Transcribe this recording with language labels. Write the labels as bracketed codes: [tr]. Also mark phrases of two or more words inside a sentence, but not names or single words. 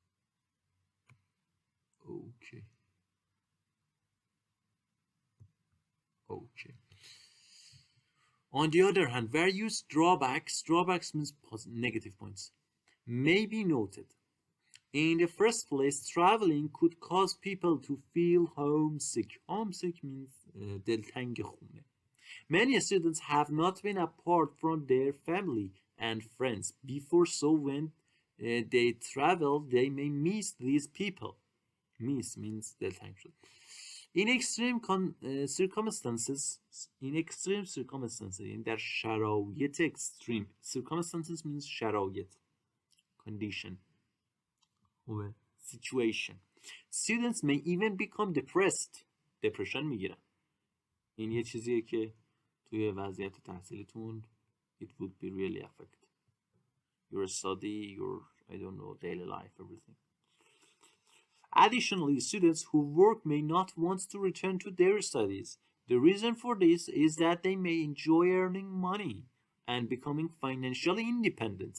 [en] Okay. Okay. On the other hand, various drawbacks means negative points, may be noted. In the first place, traveling could cause people to feel homesick. Homesick means [fa] دلتنگ خونه. [en] Many students have not been apart from their family and friends before, so when they travel, they may miss these people. Miss means [fa] دلتنگ شد. [en] In extreme circumstances, in [fa] در شرایط [en] extreme, circumstances means شرایط, condition, or situation. Students may even become depressed. depression [fa] میگیرن. این یه چیزیه که توی وضعیت تحصیلیتون [en] it would be really affect your study, your, I don't know, daily life, everything. Additionally, students who work may not want to return to their studies. The reason for this is that they may enjoy earning money and becoming financially independent.